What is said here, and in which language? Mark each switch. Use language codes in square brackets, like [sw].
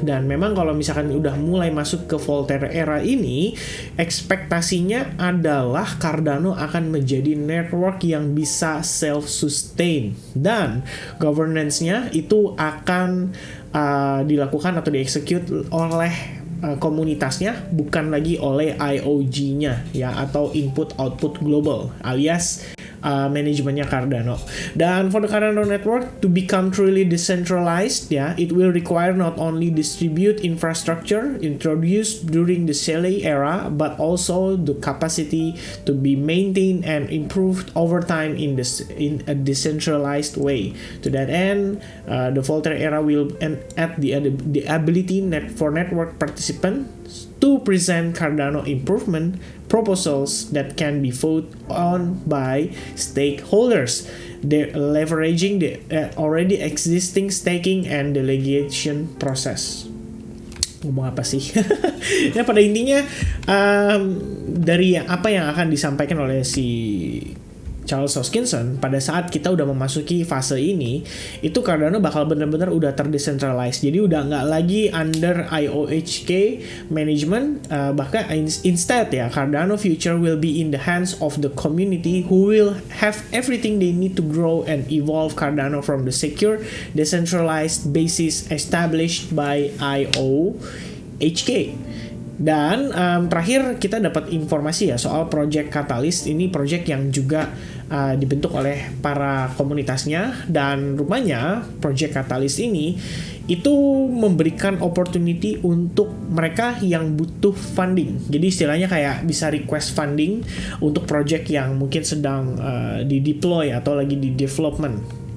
[id] Dan memang kalau misalkan udah mulai masuk ke Voltaire era ini, ekspektasinya adalah Cardano akan menjadi network yang bisa self-sustain. Dan governance-nya itu akan dilakukan atau diexecute oleh komunitasnya, bukan lagi oleh IOG-nya ya, atau input output global alias manajemennya Cardano. [en] Dan for the Cardano network to become truly decentralized ya, it will require not only distribute infrastructure introduced during the Shelley era, but also the capacity to be maintained and improved over time in a decentralized way. To that end, the Voltaire era will add the ability for network participants to present Cardano improvement proposals that can be voted on by stakeholders. They're leveraging the already existing staking and delegation process. [id] Ngomong apa sih? Ya pada intinya dari apa yang akan disampaikan oleh si Charles Hoskinson, pada saat kita udah memasuki fase ini, itu Cardano bakal benar-benar udah terdecentralized. Jadi udah nggak lagi [en] under IOHK management, bahkan instead ya, Cardano future will be in the hands of the community who will have everything they need to grow and evolve Cardano from the secure, decentralized basis established by IOHK. [id] Dan terakhir kita dapat informasi ya soal Project Catalyst. Ini project yang juga dibentuk oleh para komunitasnya, dan rupanya Project Catalyst ini itu memberikan opportunity untuk mereka yang butuh funding. Jadi istilahnya kayak bisa request funding untuk project yang mungkin sedang di-deploy atau lagi di development.